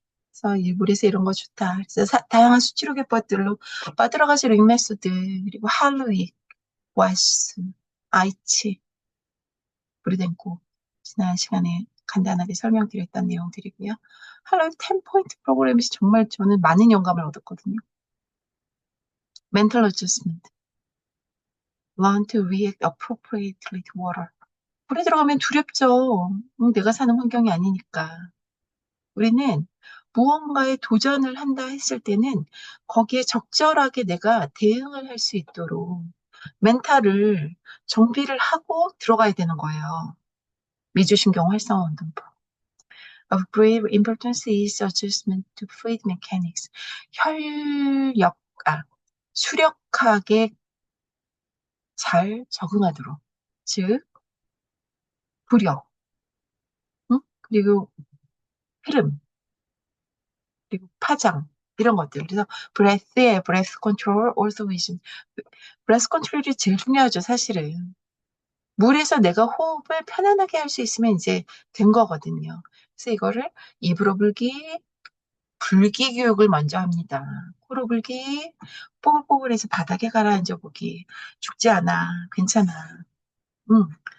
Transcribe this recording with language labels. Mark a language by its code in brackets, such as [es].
[ko] 그래서 일부에서 이런 거 좋다. 그래서 다양한 수치료 기법들로 빠들어가지 링메소드, 그리고 할로이, 와이스, 아이치, 브리덴코, 지난 시간에 간단하게 설명드렸던 내용들이고요. 할로이 10포인트 프로그램에서 정말 저는 많은 영감을 얻었거든요. [en] Mental adjustment, learn to react appropriately to water. [ko] 물에 들어가면 두렵죠. 내가 사는 환경이 아니니까. 우리는 무언가에 도전을 한다 했을 때는 거기에 적절하게 내가 대응을 할 수 있도록 멘탈을 정비를 하고 들어가야 되는 거예요. 미주신경 활성화 운동법. [en] Of great importance is adjustment to fluid mechanics. [ko] 혈력, 수력학에 잘 적응하도록. 즉, 부력, 응? 그리고 흐름, 그리고 파장, 이런 것들. 그래서 [en] breath에 breath control, also vision. [ko] breath control이 제일 중요하죠, 사실은. 물에서 내가 호흡을 편안하게 할 수 있으면 이제 된 거거든요. 그래서 이거를 입으로 불기, 불기 교육을 먼저 합니다. 코로 불기, 뽀글뽀글해서 바닥에 가라앉아 보기. 죽지 않아. 괜찮아. 음.